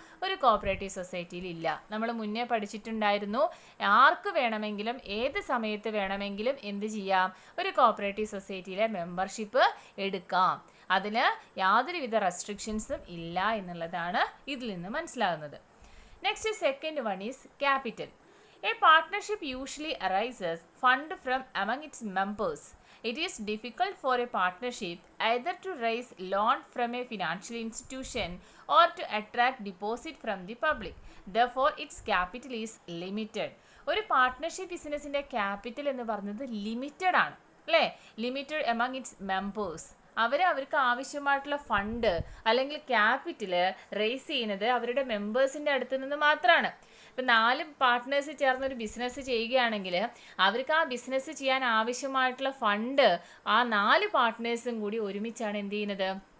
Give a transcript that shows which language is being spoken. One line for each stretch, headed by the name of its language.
Malayalam: ഒരു കോപ്പറേറ്റീവ് സൊസൈറ്റിയിൽ ഇല്ല. നമ്മൾ മുന്നേ പഠിച്ചിട്ടുണ്ടായിരുന്നു, ആർക്ക് വേണമെങ്കിലും ഏത് സമയത്ത് വേണമെങ്കിലും എന്ത് ചെയ്യാം? ഒരു കോപ്പറേറ്റീവ് സൊസൈറ്റിയിലെ മെമ്പർഷിപ്പ് എടുക്കാം. അതിന് യാതൊരുവിധ റെസ്ട്രിക്ഷൻസും ഇല്ല എന്നുള്ളതാണ് ഇതിൽ നിന്ന് മനസ്സിലാകുന്നത്.
English: Next, second one is capital. A partnership usually arises fund from among its members. It is difficult for a partnership either to raise loan from a financial institution or to attract deposit from the public. Therefore, its capital is limited.
Malayalam: ഒരു partnership ബിസിനസിൻ്റെ capital എന്ന് പറയുന്നത് limited ആണ്, അല്ലേ?
English: Limited among its members.
Malayalam: അവർക്ക് ആവശ്യമായിട്ടുള്ള fund അല്ലെങ്കിൽ capital raise ചെയ്യുന്നത് അവരുടെ മെമ്പേഴ്സിൻ്റെ അടുത്ത് നിന്ന് മാത്രമാണ്. ഇപ്പം 4 പാർട്ട്നേഴ്സ് ചേർന്ന് ഒരു ബിസിനസ് ചെയ്യുകയാണെങ്കിൽ അവർക്ക് ആ ബിസിനസ് ചെയ്യാൻ ആവശ്യമായിട്ടുള്ള ഫണ്ട് ആ 4 പാർട്ട്നേഴ്സും കൂടി ഒരുമിച്ചാണ് എന്ത് ചെയ്യുന്നത്?